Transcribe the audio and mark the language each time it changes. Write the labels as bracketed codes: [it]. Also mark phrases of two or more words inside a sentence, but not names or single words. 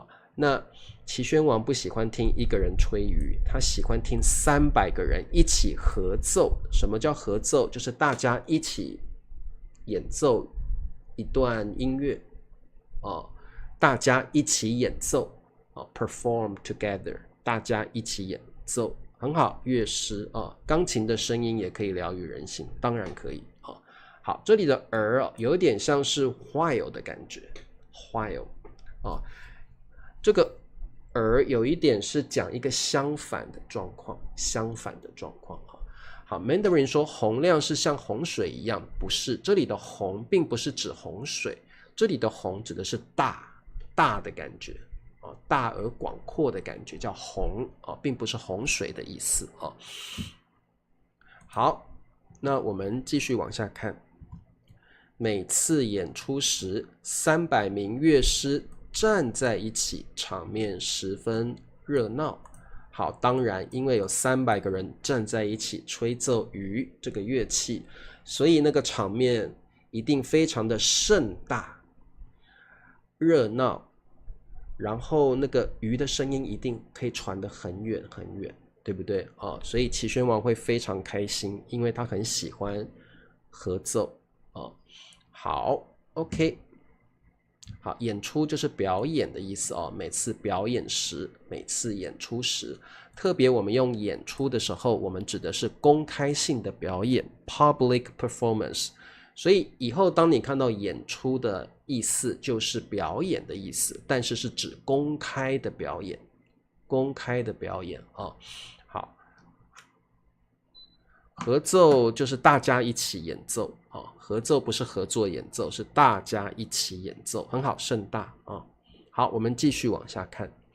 [zh] 那齊宣王不喜歡聽一個人吹竽，他喜歡聽300個人一起合奏。什麼叫合奏？就是大家一起演奏一段音樂大家一起演奏 [en] perform together。 [zh] 大家一起演奏，很好。樂師鋼琴的聲音也可以療癒人心，當然可以好，這裡的而有點像是 while 的感覺 ，while 這個而有一點是講一個相反的狀況，好 ，Mandarin 說洪亮是像洪水一樣，不是，這裡的洪並不是指洪水，這裡的洪指的是大的感覺。大而廣闊的感覺叫洪並不是洪水的意思好，那我們繼續往下看。每次演出時，300名樂師站在一起，場面十分熱鬧。好，當然因為有300個人站在一起吹奏竽這個樂器，所以那個場面一定非常的盛大、熱鬧。然後那個竽的聲音一定可以傳得很遠很遠，對不對所以齊宣王會非常開心，因為他很喜歡合奏好 ，OK，好，演出就是表演的意思每次表演時，每次演出時，特別我們用演出的時候，我們指的是公開性的表演 ， [en] public performance。 [zh] 所以以後當你看到演出的意思就是表演的意思，但是是指公開的表演，好，合奏就是大家一起演奏合奏不是合作演奏，是大家一起演奏，很好，盛大好，我們繼續往下看。